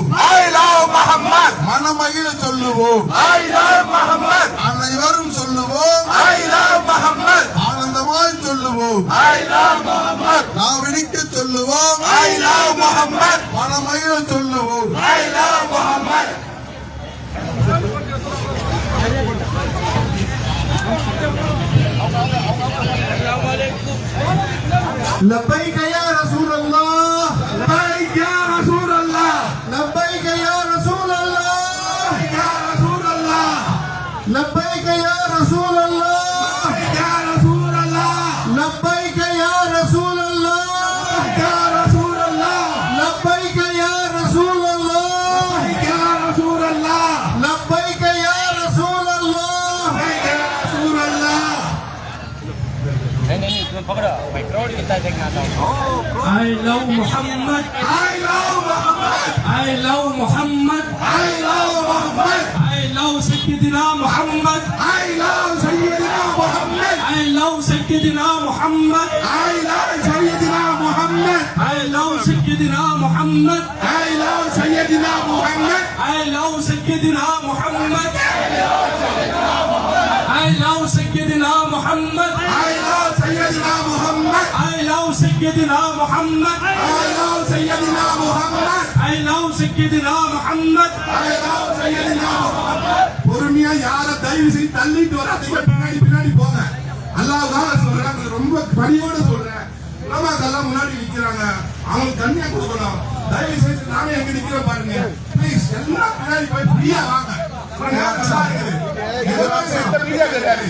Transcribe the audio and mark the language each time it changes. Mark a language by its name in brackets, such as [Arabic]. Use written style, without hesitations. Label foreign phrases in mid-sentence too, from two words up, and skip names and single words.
[English] I love Muhammad. [Tamil] மனமகிழ சொல்லுவோம் [English] I love Muhammad. [Tamil] அனைவரும் சொல்லுவோம் [English] I love Muhammad. [Tamil] ஆனந்தமாய் சொல்லுவோம் [English] I love Muhammad. [Tamil] நாவினிக்க சொல்லுவோம் [English] I love Muhammad. [Tamil] மனமகிழ சொல்லுவோம் [English] I love Muhammad. [Arabic] لبيك يا رسول الله لبيك يا رسول الله. لبيك يا رسول الله يا رسول الله. لبيك يا رسول الله يا رسول الله. لبيك يا رسول الله يا رسول الله. لبيك يا رسول الله يا رسول الله. لبيك يا رسول الله يا رسول الله. [Hindi] नहीं तुम्हें पकड़ो भाई क्राउड कितना देखना था [English] I love Muhammad. I love Muhammad. I love Muhammad. I love Muhammad. I love Sayyidina Muhammad. I love Sayyidina Muhammad. I love Sayyidina Muhammad. I love Sayyidina Muhammad. I love Sayyidina Muhammad. I love Sayyidina Muhammad. I love Sayyidina Muhammad. I love Sayyidina Muhammad. I love Sayyidina Muhammad. I love Sayyidina Muhammad. I love Sayyidina Muhammad. I love Sayyidina Muhammad. I love Sayyidina Muhammad. [Tamil] பொறுமையா யார தயவு செய்து தள்ளிட்டு வராதீங்க, பின்னாடி பின்னாடி போங்க. அல்லாஹ்வாக சொல்றேன், ரொம்ப பணியோட சொல்றேன். உலமாக்கெல்லாம் முன்னாடி நிக்கிறாங்க, அவங்களுக்கு தண்ணியா கொடுக்கணும். தயவு செய்து நானே எங்க நிக்கிறேன் பாருங்க. ப்ளீஸ் எல்லாம் பின்னாடி போய் ஃப்ரீயா வாங்க. நல்லா இருக்குது. இதெல்லாம் செட்ட மீடியா கிடையாது.